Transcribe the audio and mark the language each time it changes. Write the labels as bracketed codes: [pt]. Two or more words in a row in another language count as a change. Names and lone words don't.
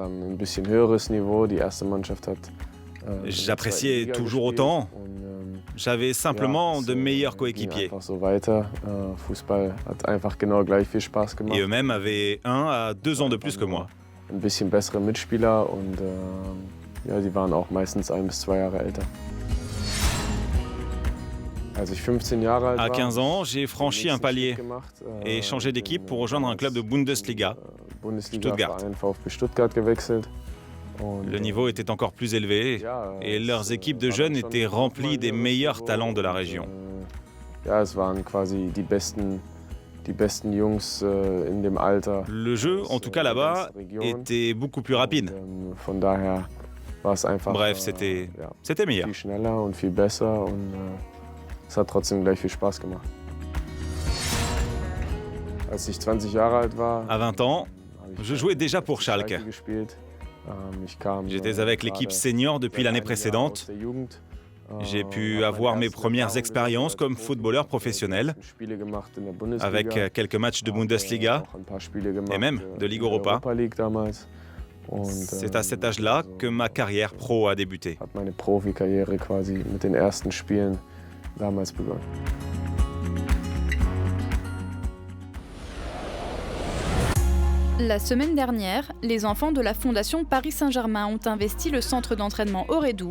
[fr] J'appréciais toujours autant. J'avais simplement de meilleurs coéquipiers. Et eux-mêmes avaient 1 à 2 ans de plus que moi. [de] Ja, die waren auch meistens 1 bis 2 Jahre älter. [fr] À 15 ans, j'ai franchi un palier et changé d'équipe pour rejoindre un club de Bundesliga, Stuttgart. Le niveau était encore plus élevé et leurs équipes de jeunes étaient remplies des meilleurs talents de la région. Le jeu, en tout cas là-bas, était beaucoup plus rapide. Bref, c'était meilleur. [de] Es hat trotzdem gleich viel Spaß gemacht. Als ich 20 Jahre alt war, [fr] À 20 ans, je jouais déjà pour Schalke. J'étais avec l'équipe senior depuis l'année précédente. J'ai pu avoir mes premières expériences comme footballeur professionnel, avec quelques matchs de Bundesliga et même de Ligue Europa. C'est à cet âge-là que ma carrière pro a débuté. [de] Hat meine Profikarriere quasi mit den ersten Spielen damals begonnen. [fr] La semaine dernière, les enfants de la Fondation Paris Saint-Germain ont investi le centre d'entraînement Aurédoux.